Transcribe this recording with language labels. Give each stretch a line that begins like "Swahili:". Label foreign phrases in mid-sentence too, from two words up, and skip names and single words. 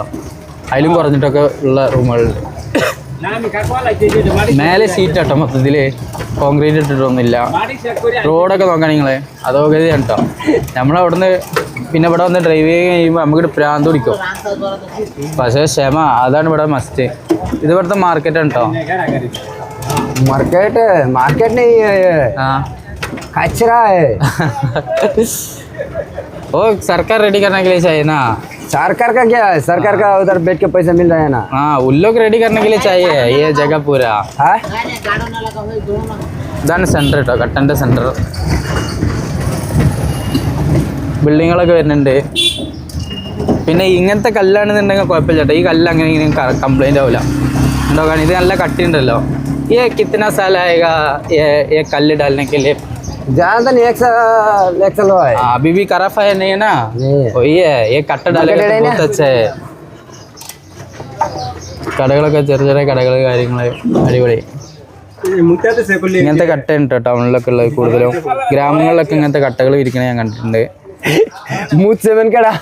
Malayalam: അതിലും കുറഞ്ഞിട്ടൊക്കെ ഉള്ള റൂമുകളുണ്ട്. മേലെ ഷീറ്റ് കേട്ടോ, മൊത്തത്തിൽ കോൺക്രീറ്റ് ഇട്ടിട്ടൊന്നുമില്ല. റോഡൊക്കെ നോക്കാൻ നിങ്ങൾ അധോഗതിയാണ് കേട്ടോ. നമ്മളവിടുന്ന് പിന്നെ ഇവിടെ വന്ന് ഡ്രൈവ് ചെയ്യുമ്പോൾ നമുക്ക് പ്രാന്ത് പിടിക്കും. പക്ഷേ ക്ഷമ അതാണ് ഇവിടെ മസ്റ്റ്. ഇത് ഇവിടുത്തെ മാർക്കറ്റാണ് കേട്ടോ.
Hindi: मार्केट नहीं है, कचरा है। वो सरकार रेडी करने के लिए चाहिए ना। सरकार का क्या है, सरकार का उधर बैठ के पैसा मिल रहा है ना। हाँ, उन लोग रेडी करने के लिए चाहिए ये जगह पूरा.
Malayalam: ഇതാണ് സെൻറ്റർ കേട്ടോ, കട്ടൻ്റെ സെൻറ്റർ. ബിൽഡിങ്ങുകളൊക്കെ വരുന്നുണ്ട്. പിന്നെ ഇങ്ങനത്തെ കല്ലാണെന്നുണ്ടെങ്കിൽ കുഴപ്പമില്ല കേട്ടോ. ഈ കല്ല് അങ്ങനെ ഇങ്ങനെ കംപ്ലൈൻ്റ് ആവില്ല. ഉണ്ടോ കാണി, ഇത് നല്ല കട്ടി ഉണ്ടല്ലോ.
Hindi: ये कितना साल आएगा ये कल डालने के लिए? ज्यादा नहीं, 1 साल हुआ है। अभी भी खराब है नहीं है ना? वही है, ये कट्टा डालेगा तो बहुत अच्छा है.
Malayalam: കടകളൊക്കെ ചെറിയ കടകൾ കാര്യങ്ങൾ അടിപൊളി. ഇങ്ങനത്തെ കട്ട ഉണ്ട് ടൗണിലൊക്കെ ഉള്ളത് കൂടുതലും. ഗ്രാമങ്ങളിലൊക്കെ ഇങ്ങനത്തെ കട്ടകൾ വിരിക്കണ ഞാൻ കണ്ടിട്ടുണ്ട്.